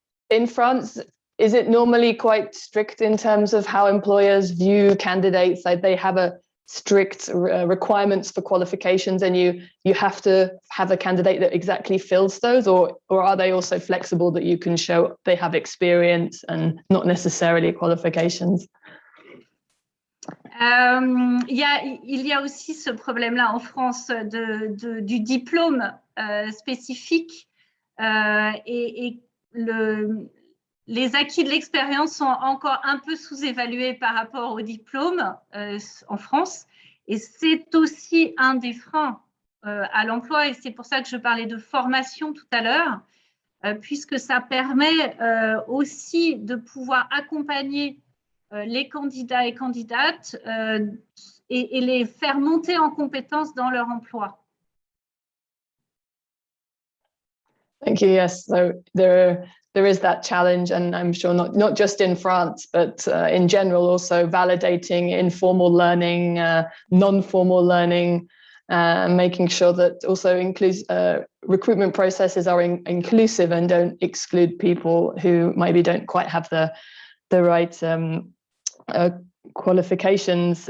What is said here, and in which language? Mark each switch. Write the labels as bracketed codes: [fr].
[en] In France, is it normally quite strict in terms of how employers view candidates? Like they have a strict requirements for qualifications, and you have to have a candidate that exactly fills those, or are they also flexible that you can show they have experience and not necessarily qualifications? [fr] Il y a aussi ce problème-là en France du diplôme spécifique et les acquis de l'expérience sont encore un peu sous-évalués par rapport au diplôme en France. Et c'est aussi un des freins à l'emploi. Et c'est pour ça que je parlais de formation tout à l'heure, puisque ça permet aussi de pouvoir accompagner les candidats et candidates et les faire monter en compétences dans leur emploi. [en] Thank you. Yes, so there is that challenge, and I'm sure not just in France, but in general, also validating informal learning, non-formal learning, making sure that also recruitment processes are inclusive and don't exclude people who maybe don't quite have the right qualifications.